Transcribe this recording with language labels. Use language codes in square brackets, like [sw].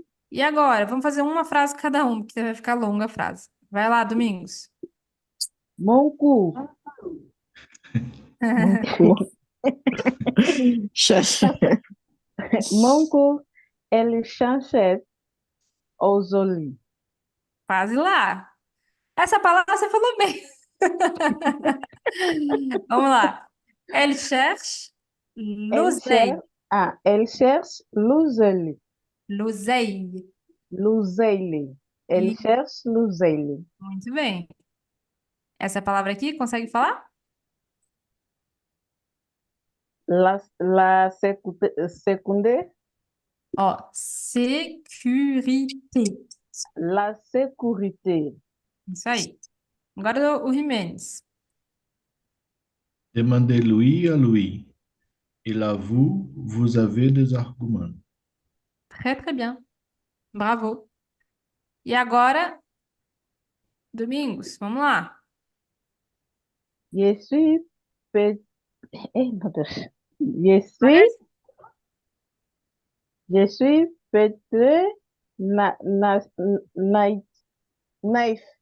[pt] E agora, vamos fazer uma frase cada um, porque vai ficar longa a frase. Vai lá, Domingos. [fr] Mon cou, mon cou, elle cherchait aux olives. [pt] Quase lá. Essa palavra você falou bem. Vamos lá. [fr] Elle cherche l'oseille. Elle cherche l'oseille. L'oseille. L'oseille. Elle [pt] E [fr] cherche l'oseille. [pt] muito bem. Essa palavra aqui, consegue falar? [fr] La seconde, Ó, sécurité. la sécurité. [pt] Isso aí. Agora o Jimenez. [fr] Demandez-lui à lui. Il avoue, vous avez des arguments. Très, très bien. Bravo. [pt] E agora, Domingos, vamos lá. [fr] Je suis pe- mon Dieu. Je suis peut-être naïf.